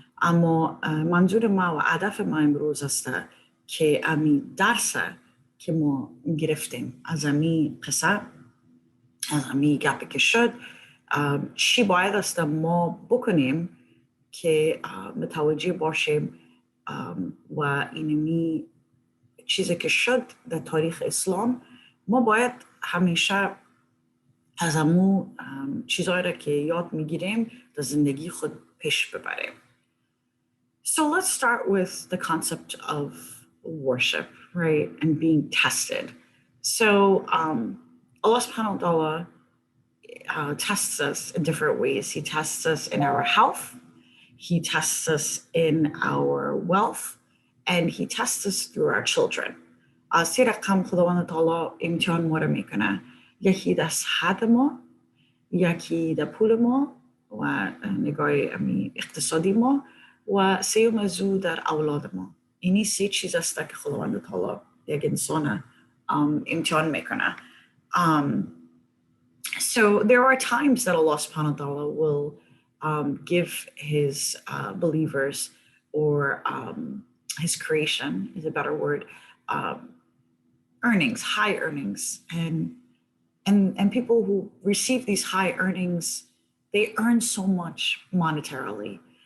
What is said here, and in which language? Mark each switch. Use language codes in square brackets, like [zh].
[fa] اما منظور ما و هدف ما امروز است که امی درس که ما گرفتیم از امی قصه، از امی گپی که شد، چی باید است ما بکنیم که متوجه باشیم و اینمی چیزی که شد در تاریخ اسلام ما باید همیشه از امو چیزایی را که یاد میگیریم در زندگی خود پیش ببریم. [en] So let's start with the concept of worship, right, and being tested. So Allah subhanahu wa ta'ala tests us in different ways. He tests us in our health, he tests us in our wealth, and he tests us through our children. [fa] سه رقم خداوند تعالی امتحان ما رو میکنه، یکی در صحت ما، یکی در پول ما و نگاه اقتصادی ما و سوم از او در اولاد ما. اینی سه چیز است که خداوند تعالی یک انسان امتحان میکنه. [en] So there are times that Allah subhanahu wa ta'ala will give his believers or his creation is a better word, earnings, high earnings. And people who receive these high earnings, they earn so much monetarily.